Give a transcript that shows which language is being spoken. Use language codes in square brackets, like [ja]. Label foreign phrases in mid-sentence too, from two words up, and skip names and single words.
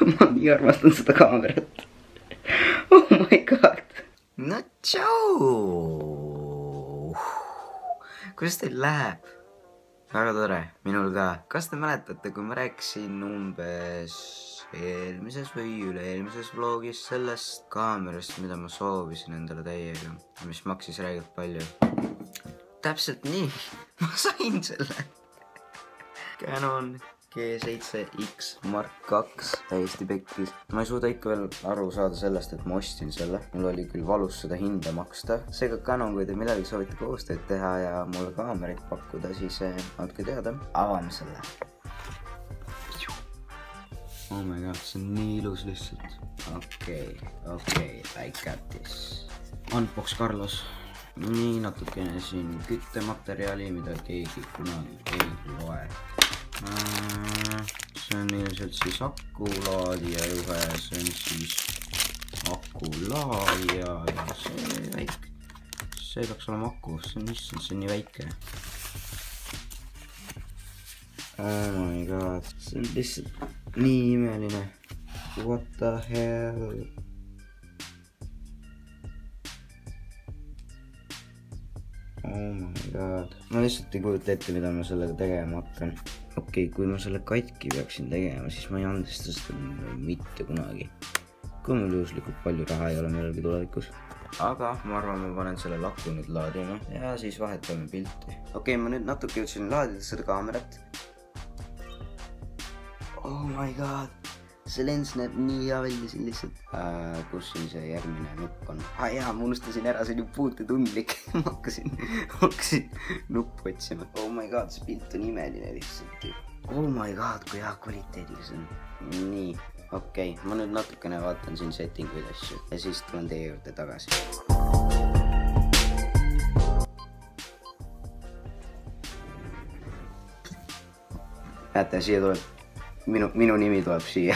[et] ma nii armastan seda kaamerat. [en] Oh my god. [et] No tšau! Kuidas teil läheb? Väga tore, minul ka. Kas te mäletate, kui ma rääkisin umbes eelmises või üle-eelmises vlogis sellest kaamerast, mida ma soovisin endale täiega, mis maksis räigelt palju? Täpselt nii, ma sain selle. Canon G7X Mark II, täiesti pekkis. Ma ei suuda ikka veel aru saada sellest, et ma ostsin selle. Mul oli küll valus seda hinda maksta. Seega Canon, kui te midagi soovite koostööd teha ja mulle kaamerit pakkuda, siis andke teada. Avame selle. [en] Oh my god, [et] see on nii ilus lihtsalt. Okei, [en] I got this. Unbox Carlos. [et] Nii natukene siin küttematerjali, mida keegi kunagi ei loe. See on ilmselt siis akulaadija juhe, see on siis akulaadija ja see väike. See peaks olema aku, see on nii väike. [en] Oh my god, [et] see on lihtsalt nii imeline. [en] What the hell? Oh my god. [et] Ma lihtsalt ei kujuta ette, mida ma sellega tegema hakkan. Okei, kui ma selle katki peaksin tegema, siis ma ei andesta seda mitte kunagi. Kui mul juhuslikult palju raha ei ole millalgi tulevikus. Aga ma arvan, ma panen selle lakku nüüd laadima ja siis vahetame pilti. Okei, ma nüüd natuke jõudsin laadida seda kaamerat. [en] Oh my god. [et] See lens näeb nii hea välja siin lihtsalt. Kus siin see järgmine nupp on? Jaa, ma unustasin ära, see on ju puutetundlik. Ma hakkasin nuppu otsima. [en] Oh my god, [et] see pilt on imeline lihtsalt. [en] Oh my god, [et] kui hea kvaliteediga see on. Nii, okei, ma nüüd natukene vaatan siin settinguid asju ja siis tulen teie juurde tagasi. Näete, siia tuleb minu nimi tuleb siia.